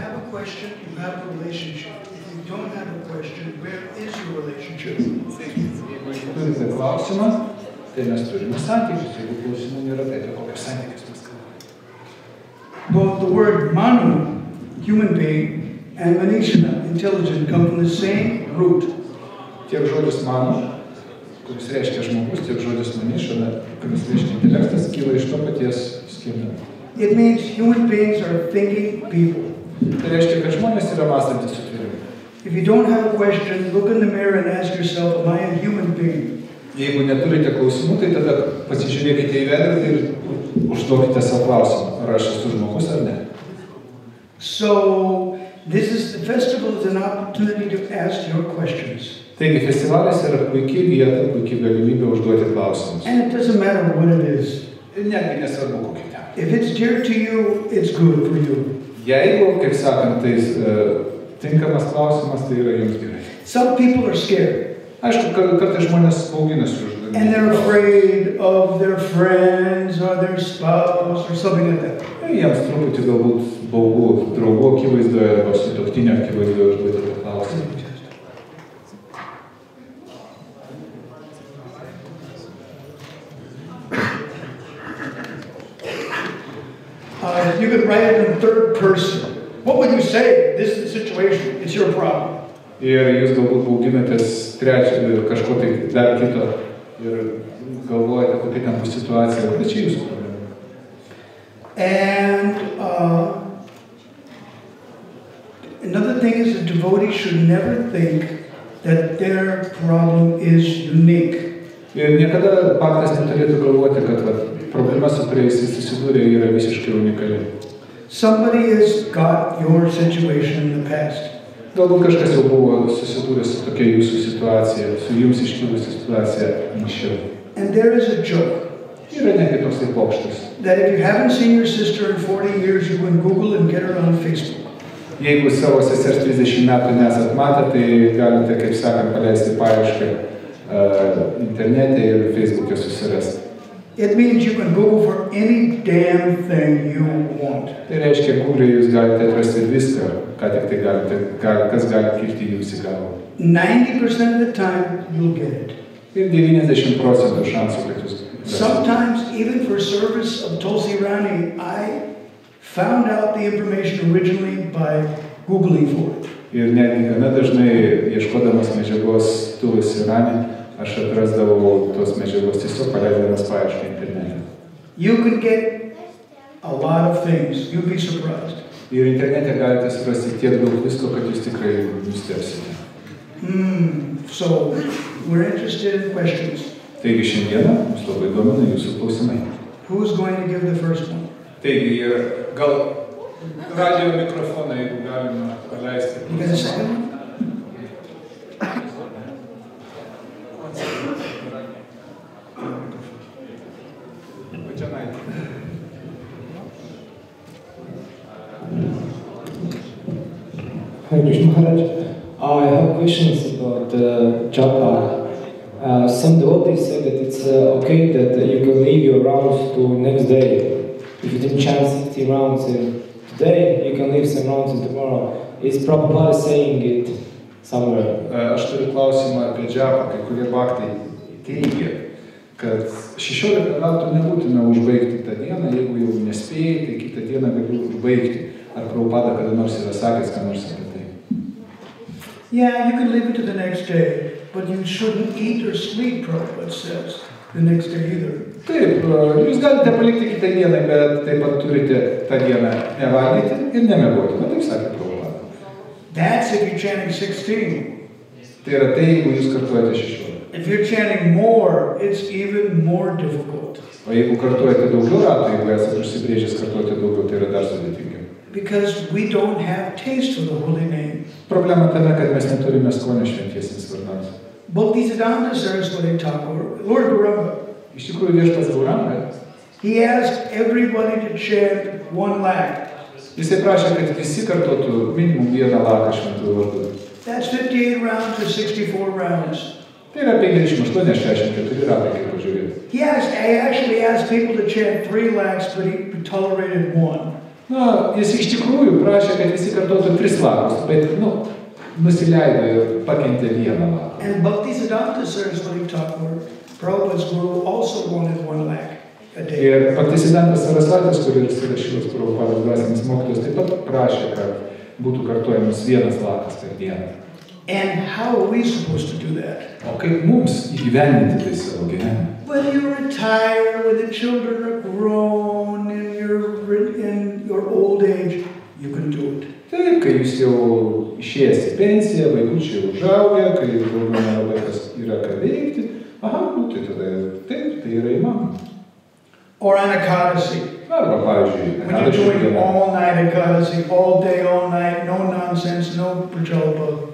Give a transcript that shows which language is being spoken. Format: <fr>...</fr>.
<en>question, you have a relationship. If you don't have a question, where is your relationship?</en> <lt>Jeigu turite klausimą, tai mes turime santykius. Jeigu klausimų nėra, tai kokius santykius mes kalbame.</lt> <en>Both the word manu, human being, and manishana, intelligent, come from the same root.</en> <lt>Tiek žodis manu, kuris reiškia žmogus, tiek žodis manishana, kuris reiškia intelektas, kyla iš to paties skirtumo.</lt> <en>It means human beings are thinking people.</en> <lt>Tai reiškia, kad žmonės yra mąstantis sutvėrimai.</lt> <en>If you don't have a question, look in the mirror and ask yourself, am I a human being?</en> <lt>Jeigu neturite klausimų, tai tada pasižiūrėkite į veidrodį ir užduokite savo klausimą, ar aš esu žmogus ar ne.</lt> <en>So, the festival is an opportunity to ask your questions.</en> <lt>Taigi festivalis yra puikiai vieta, puikiai galimybė užduoti klausimus.</lt> <en>And it doesn't matter what it is.</en> <lt>Ir netgi nesvarbu kokia tema.</lt> <en>If it's dear to you, it's good for you.</en> <lt>Jeigu, kaip sakant, tai tinkamas klausimas, tai yra jums gerai.</lt> <en>Some people are scared.</en> <lt>Aišku, kartais žmonės bauginasi užduodami.</lt> <en>And they're afraid of their friends or their spouse or something like that.</en> <lt>Jiems truputį galbūt baugu draugų akivaizdoje arba sutuoktinio akivaizdoje užduoti tą klausimą.</lt> <en>You could write it in third person. What would you say? This is the situation. It's your problem.</en> <lt>Ir jūs galbūt bauginatės kažko tai dar kito ir galvojate, kokia ten bus situacija, bet čia jūsų problema.</lt> <en>And another thing is a devotee should never think that their problem is unique.</en> <lt>Ir niekada paktas neturėtų galvoti, kad problema, su kuriais jis susidūrė, yra visiškai unikali.</lt> <en>Somebody has got your situation in the past.</en> <lt>Galbūt kažkas jau buvo susidūręs su tokia jūsų situacija, su jums iškilusi situacija anksčiau.</lt> <en>And there is a joke.</en> <lt>Yra netgi toksai pokštas.</lt> <en>That if you haven't seen your sister in 40 years, you can Google and get her on Facebook.</en> <lt>Jeigu savo sesers 30 metų nesat matę, tai galite, kaip sakant, paleisti paiešką internete ir Facebook'e susirasti.</lt> <en>It means you can Google for any damn thing you want.</en> <lt>Tai reiškia, Google'e jūs galite atrasti viską, ką tik tai galite, kas gali kilti jums į galvą.</lt> <en>90% of the time, you'll get it.</en> <lt>Ir 90% šansų, kad jūs galite.</lt> <en>Sometimes, even for service of Tulsi Rani, I found out the information originally by Googling for it.</en> <lt>Ir netgi gana dažnai, ieškodamas medžiagos Tulsi Rani, aš atrasdavau tos medžiagos tiesiog paleisdamas paiešką internete.</lt> <en>You can get a lot of things. You'll be surprised.</en> <lt>Ir internete galite surasti tiek daug visko, kad jūs tikrai nustebsite.</lt> <en>So, we're interested in questions.</en> <lt>Taigi šiandieną mus labai domina jūsų klausimai.</lt> <en>Who's going to give the first one?</en> <lt>Taigi, gal radio mikrofoną, jeigu galima paleisti.</lt> <en>You got a second one? Hare Krishna Maharaj, I have questions about japa. Some devotees say that it's okay that you can leave your rounds to next day. If you didn't chant 60 rounds today, you can leave some rounds tomorrow. Is Prabhupada saying it somewhere?</en> <lt>Aš turiu klausimą apie džapą, kai kurie bhaktai teigia, kad 16 ratų nebūtina užbaigti tą dieną, jeigu jau nespėjai, tai kitą dieną gali užbaigti. Ar Prabhupada kada nors yra sakęs, ką nors apie tai?</lt> <en>Yeah, you can leave it to the next day, but you shouldn't eat or sleep, Prabhupada says, the next day either.</en> <lt>Taip, jūs galite palikti kitą dieną, bet taip pat turite tą dieną nevalgyti ir nemiegoti. Taip sakė Prabhupada.</lt> <en>That's if you're chanting 16.</en> <lt>Tai yra tai, jeigu jūs kartuojate 16.</lt> <en>If you're chanting more, it's even more difficult.</en> <lt>O jeigu kartuojate daugiau ratų, jeigu esate užsibrėžęs kartuoti daugiau, tai yra dar sudėtingiau.</lt> <en>Because we don't have taste for the holy name.</en> <lt>Problema tame, kad mes neturime skonio šventiesiems vardams.</lt> <en>Bhaktisiddhanta Saraswati Thakur, Lord Gauranga,</en> <lt>Iš tikrųjų, viešpats Gauranga,</lt> <en>he asked everybody to chant 1 lakh.</en> <lt>Jisai prašė, kad visi kartuotų minimum 1 laką šventųjų vardų.</lt> <en>That's 58 rounds or 64 rounds.</en> <lt>Tai yra 58-64 ratai, kaip pažiūrėti.</lt> <en>I actually asked people to chant 3 lakhs, but he tolerated 1.</en> <lt>Na, jis iš tikrųjų prašė, kad visi kartotų 3 lapus, bet, nusileido ir pakentė 1 lapą.</lt> <en>And Bhaktisiddhanta Saraswati Thakur, Prabhupada's guru, also wanted 1 lakh a day.</en> <lt>Ir Bhaktisiddhantas Sarasvatis, kuris yra Šilos Prabhupados dvasinis mokytojas, taip pat prašė, kad būtų kartojamas 1 lapas per dieną.</lt> <en>And how are we supposed to do that?</en> <lt>O kaip mums įgyvendinti tai savo gyvenimą?</lt> <en>When you retire, when the children are grown, and you're in your old age, you can do it.</en> <lt>Taip, kai jūs jau išėjęs į pensiją, vaikučiai užaugę, kai daugiau nelabai kas yra ką veikti, tai tada taip, tai yra įmanoma.</lt> <en>Or on Ekadasi.</en> <lt>Arba, pavyzdžiui,</lt> <en>when you're doing all-night Ekadasi, all day, all night, no nonsense, no prajalpa.</en>